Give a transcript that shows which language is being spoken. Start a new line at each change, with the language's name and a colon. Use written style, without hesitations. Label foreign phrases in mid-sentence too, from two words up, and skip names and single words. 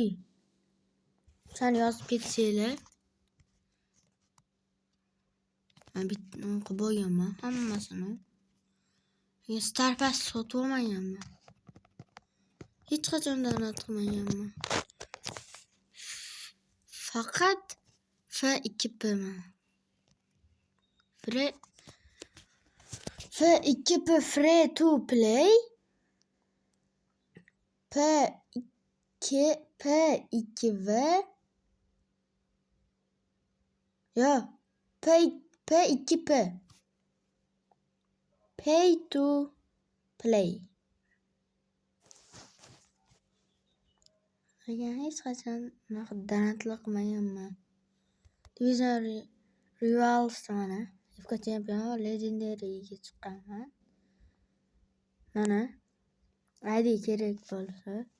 Uzbek: Sen yozib ketsanglar. Men bitta o'qib bo'lganman hammasini. Star Pass sotib olmaganman. Hech qachon donat qilmaganman. Faqat F2P man. F2P
English: free to play.
Uzbek: P2V. Yo, P2P.
English: Pay to play.
Uzbek: Agar hech qachon donatlar qilmaganman. Division Rivals mana. FK Champion Legendary'ga chiqqanman. Mana. ID kerak bo'lsa.